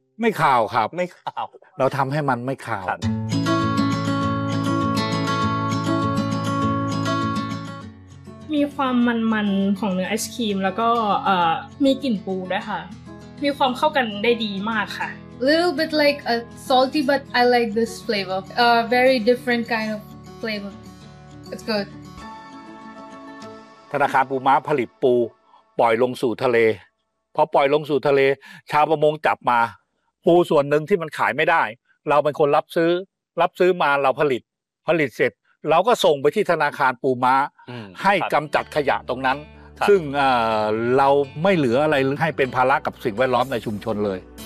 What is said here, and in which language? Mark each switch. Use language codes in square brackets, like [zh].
[th] ไม่คาวครับ ไม่คาว เราทำให้มันไม่คาว มีความมันๆของเนื้อไอศกรีมแล้วก็มีกลิ่นปูด้วยค่ะมีความเข้ากันได้ดีมากค่ะ [en] Little bit like a salty, but I like this flavor. A very different kind of flavor. It's good. [th] ธนาคารปูม้าผลิตปูปล่อยลงสู่ทะเลพอปล่อยลงสู่ทะเลชาวประมงจับมาปูส่วนหนึ่งที่มันขายไม่ได้เราเป็นคนรับซื้อมาเราผลิตเสร็จเราก็ส่งไปที่ธนาคารปูม้าให้กำจัดขยะตรงนั้นซึ่งเราไม่เหลืออะไรให้เป็นภาระกับสิ่งแวดล้อมในชุมชนเลย